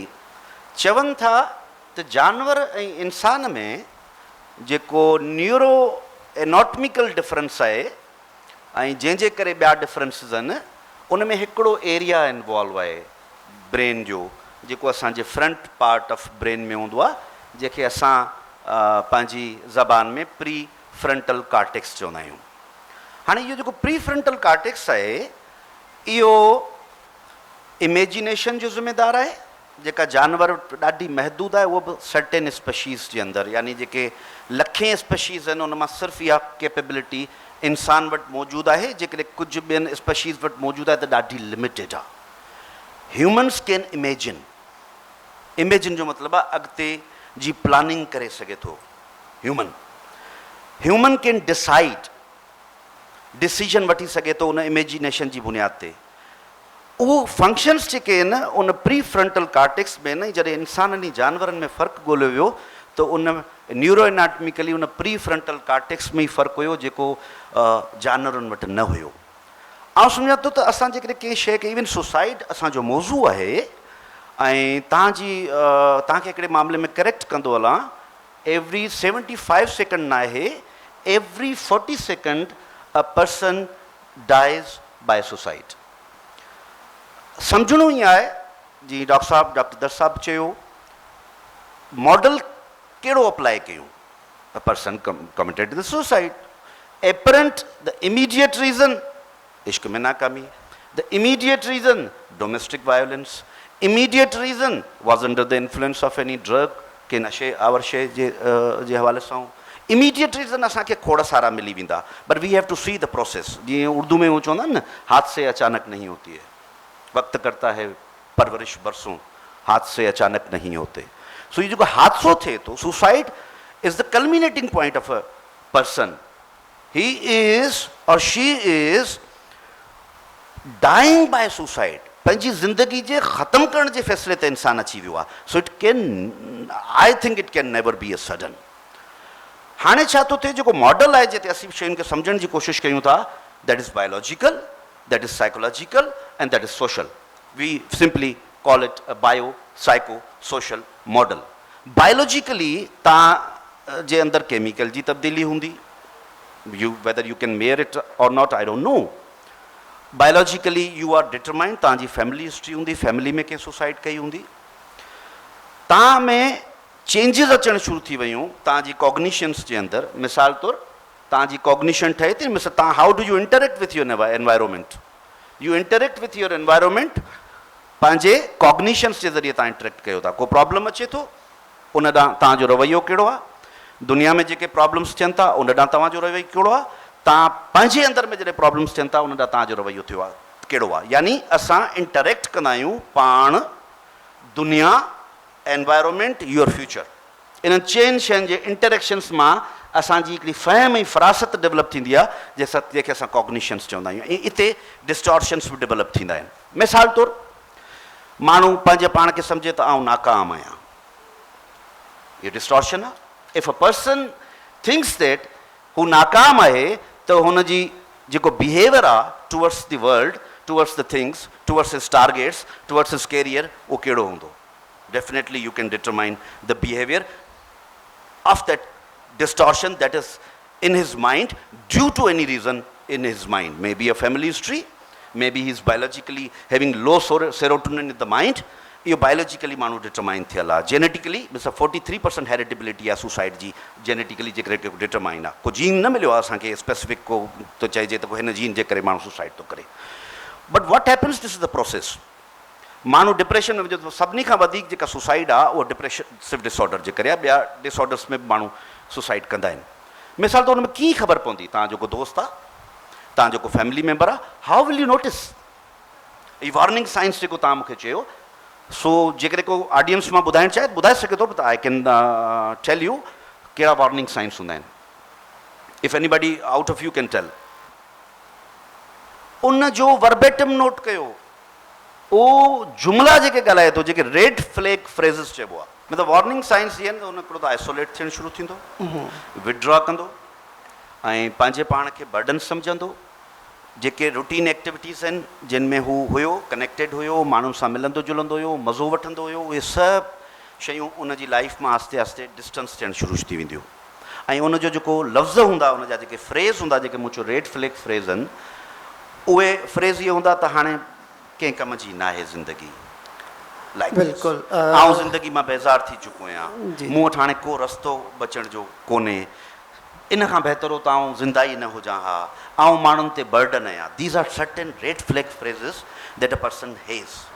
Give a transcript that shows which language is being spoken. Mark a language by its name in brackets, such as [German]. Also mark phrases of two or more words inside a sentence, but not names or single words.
[Sindhi] चवनि था त जानवर ऐं इंसान में जेको [English] neuro anatomical difference [Sindhi] आहे ऐं जंहिंजे करे ॿिया डिफरेंसिस आहिनि, उन में हिकिड़ो [English] area involve [Sindhi] आहे ब्रेन जो, जेको असांजे [English] front part of brain [Sindhi] में हूंदो आहे, जंहिंखे असां पंहिंजी ज़बान में [English] pre frontal cortex [Sindhi] चवंदा आहियूं। हाणे इहो जेको [English] pre frontal cortex [Sindhi] आहे, इहो इमेजिनेशन जो ज़िम्मेदार आहे, जेका जानवर ॾाढी महदूद आहे, उहो बि [English] certain species [Sindhi] जे अंदरि, यानी जेके लखें स्पेशीज़ आहिनि, उन मां सिर्फ़ु इहा कैपेबिलिटी इंसान वटि मौजूदु आहे। जेकॾहिं कुझु ॿियनि स्पेशीज़ वटि मौजूदु आहे त ॾाढी लिमिटेड आहे। [English] humans can imagine, imagine [Sindhi] जो मतिलबु आहे अॻिते जी प्लानिंग करे सघे थो। [English] human can decide, decision [Sindhi] वठी सघे थो उन इमेजिनेशन जी बुनियाद ते। उहो फंक्शन्स जेके आहिनि उन [English] pre frontal cortex [Sindhi] में न, जॾहिं इंसाननि जानवरनि में फ़र्क़ु ॻोल्हियो वियो त उन [English] neuro anatomically [Sindhi] उन [English] pre frontal cortex [Sindhi] में ई फ़र्क़ु हुयो, जेको जानवरनि वटि न हुयो। ऐं सम्झां थो त असां जेकॾहिं कंहिं शइ खे, [English] even suicide [Sindhi] असांजो मौज़ू आहे, ऐं तव्हांखे हिकिड़े मामले में करेक्ट कंदो हलां, [English] every 75 second [Sindhi] न आहे, [English] every 40 second a person dies by suicide. [Sindhi] सम्झणो ई आहे, जी डॉक्टर दर साहब चयो, मॉडल कहिड़ो अप्लाई कयूं। [English] a person committed the suicide. apparent the immediate reason, [Sindhi] इश्क में नाकामी। [English] the immediate reason, domestic violence. immediate reason was under the influence of any drug, [Sindhi] के नशे आवर शइ जे हवाले सां। [English] immediate reason [Sindhi] असांखे खोड़ सारा मिली वेंदा, [English] but we have to see the process. [Sindhi] जीअं उर्दू में वो चवंदा आहिनि न, [Urdu] ہاتھ سے اچانک نہیں ہوتی ہے، وقت کرتا ہے پرورش برسوں، ہاتھ سے اچانک نہیں ہوتے. [Sindhi] सो ये जो हादसो थिए थो, [English] suicide is the culminating point of a person. he is or she is dying by suicide. [Sindhi] पंहिंजी ज़िंदगी जे ख़तमु करण जे फ़ैसिले ते इंसान अची वियो आहे। [English] so it can, I think it can never be a sudden. [Sindhi] हाणे छा थो थिए, जेको मॉडल आहे जिते असीं शयुनि खे सम्झण जी कोशिशि कयूं था, [English] that is biological, that is psychological and that is social. we simply call it a bio psycho social model. [Sindhi] बायोलॉजिकली तव्हां जे अंदरि केमिकल जी तब्दीली हूंदी, [English] whether you can mayor it or not, I don't know. biologically you are determined, [Sindhi] तव्हांजी [English] family history [Sindhi] हूंदी, फैमिली में कंहिं सुसाइड कई हूंदी, तव्हां में चेंजिस अचणु शुरू थी वियूं तव्हांजी कॉग्निशन्स जे अंदरि। मिसाल तौरु तव्हांजी कॉग्निशन ठहे थी, मिसाल तव्हां [English] how do you interact with your environment. you interact with your environment, [Sindhi] पंहिंजे कॉग्निशन्स जे ज़रिए तव्हां इंटरेक्ट कयो था। को प्रॉब्लम अचे थो, उन ॾांहुं तव्हांजो रवैयो कहिड़ो आहे। दुनिया में जेके प्रॉब्लम्स थियनि था, उन ॾांहुं तव्हांजो रवैयो कहिड़ो आहे। तव्हां पंहिंजे अंदरि में जॾहिं प्रॉब्लम्स थियनि था, उन ॾांहुं तव्हांजो रवैयो थियो आहे कहिड़ो आहे। यानी असां इंटरेक्ट कंदा आहियूं पाण, दुनिया, [English] environment, your future. [Sindhi] इन चइनि शयुनि जे इंटरेक्शन्स मां असांजी हिकिड़ी फ़हम ऐं फ़रासत डेवलप थींदी आहे जंहिंखे असां कॉग्निशन्स चवंदा आहियूं ऐं हिते डिस्टॉर्शन्स बि डेवलप थींदा आहिनि। मिसाल तौरु माण्हू पंहिंजे पाण खे सम्झे त आउं नाकाम आहियां, इहो डिस्टॉर्शन आहे। [English] if a person thinks that [Sindhi] हू नाकाम आहे त हुनजी जेको बिहेवियर आहे [English] towards the world, towards the things, towards his targets, towards his career, [Sindhi] उहो कहिड़ो हूंदो। [English] definitely you can determine the behaviour of that distortion that is in his mind due to any reason in his mind. Maybe a family history, maybe he is biologically having low serotonin in the mind. [Sindhi] ये biologically माण्हू डिटरमाइन थियल आहे। जेनेटिकली मिसाल 43% हेरिडिबिलिटी आहे सुसाइड जी, जेनेटिकली जेकरे डिटरमाइन आहे। को जीन न मिलियो आहे असांखे स्पेसिफिक को तो चइजे त हिन जीन जे करे माण्हू सुसाइड थो करे। [English] but what happens, this is the process. [Sindhi] माण्हू डिप्रेशन में विझो, सभिनी खां वधीक जेका सुसाइड आहे उहा [English] depressive disorder [Sindhi] जे करे आहे। ॿिया डिसऑर्डर्स में बि माण्हू सुसाइड कंदा आहिनि। मिसाल त हुन में कीअं ख़बर पवंदी, तव्हां जेको दोस्त आहे, तव्हां जेको [English] family member [Sindhi] आहे, [English] how will you notice? [Sindhi] ही [English] warning signs [Sindhi] जेको तव्हां मूंखे चयो, सो जेकॾहिं को ऑडियंस मां ॿुधाइणु चाहे ॿुधाए सघे थो, त [English] I can tell you [Sindhi] कहिड़ा [English] warning signs [Sindhi] हूंदा आहिनि। [English] if anybody out of you can tell. [Sindhi] उन जो [English] verbatim note [Sindhi] कयो, उहो जुमला जेके ॻाल्हाए थो, जेके [English] red flag phrases [Sindhi] चइबो आहे। मतिलबु [English] warning signs [Sindhi] इहे आहिनि त हुन हिकिड़ो त आइसोलेट थियणु शुरू थींदो, विड्रॉ कंदो ऐं पंहिंजे पाण खे बर्डन सम्झंदो। जेके [English] routine activities [Sindhi] आहिनि जिन में हू हुयो, कनेक्टेड हुयो, माण्हुनि सां मिलंदो जुलंदो हुयो, मज़ो वठंदो हुयो, उहे सभु शयूं उन जी लाइफ मां आस्ते आस्ते डिस्टेंस थियणु शुरू थी वेंदियूं। ऐं उनजो जेको लफ़्ज़ हूंदा, उनजा जेके फ्रेज़ हूंदा, जेके मूं चयो [English] red flag phrase [Sindhi] आहिनि, उहे फ्रेज़ इहे हूंदा त हाणे कंहिं कम जी न आहे ज़िंदगी, लाइक बिल्कुलु आउं ज़िंदगी मां बेज़ार थी चुको आहियां, मूं वटि हाणे को रस्तो बचण जो कोन्हे, इन खां बहितर हो त आउं ज़िंदा ई न हुजां हा, आउं माण्हुनि ते बर्डन आहियां। [English] these are certain red flag phrases that a person has.